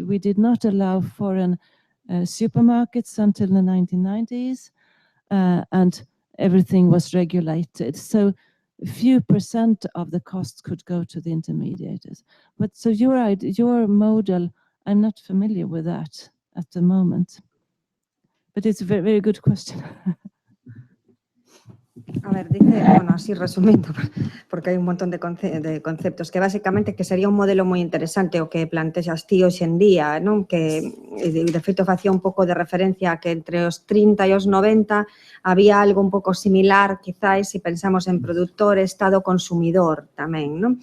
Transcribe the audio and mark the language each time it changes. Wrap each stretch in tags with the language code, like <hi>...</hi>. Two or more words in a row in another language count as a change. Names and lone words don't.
<en>We did not allow foreign supermarkets until the 1990s, and everything was regulated. So a few percent of the costs could go to the intermediators. But so your model, I'm not familiar with that at the moment. But it's a very, very good question.</en> <gl>A ver, dice, bueno, así resumindo, porque hai un montón de conceptos, que basicamente que sería un modelo moi interesante o que plantexas ti hoxe en día, non? Que de feito facía un pouco de referencia a que entre os 30 e os 90 había algo un pouco similar, quizás, se pensamos en produtor, Estado, consumidor tamén, non?</gl>